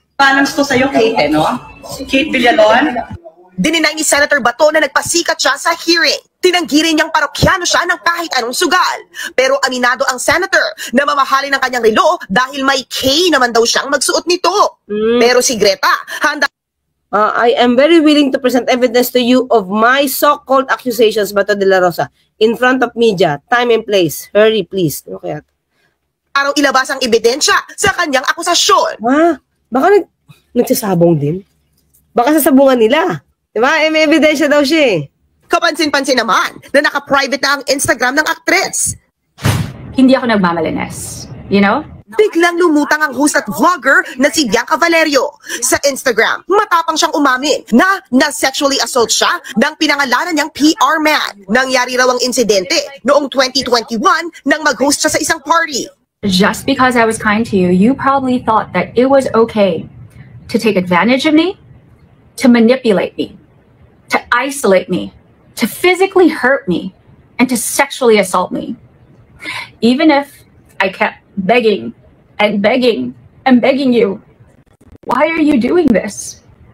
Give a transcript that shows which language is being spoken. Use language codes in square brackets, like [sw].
[tl] balance to sa'yo, Kate, no? Kate Villalon. Dininay ni Senator Bato na nagpasikat siya sa hearing. Tinanggi rin niyang parokyano siya ng kahit anong sugal. Pero aminado ang senator na mamahalin ng kanyang relo dahil may K naman daw siyang magsuot nito. Pero si Greta, handa... [en] I am very willing to present evidence to you of my so-called accusations, Bato de la Rosa, in front of media, time and place. Hurry, please. Okay. [tl] Araw ilabas ang ebidensya sa kanyang akusasyon. Baka nagsasabong din? Baka sasabungan nila. Diba? May ebidensya daw siya eh. Kapansin-pansin naman na naka-private na ang Instagram ng aktres. Hindi ako nagmamalinis. [en] You know? [tl] Biglang lumutang ang host at vlogger na si Bianca Valerio sa Instagram. Matapang siyang umamin na sexually assault siya ng pinangalanan niyang PR man. Nangyari raw ang insidente noong 2021 nang mag-host siya sa isang party. [en] Just because I was kind to you, you probably thought that it was okay to take advantage of me, to manipulate me, to isolate me, to physically hurt me, and to sexually assault me. Even if I kept begging and begging and begging you, why are you doing this?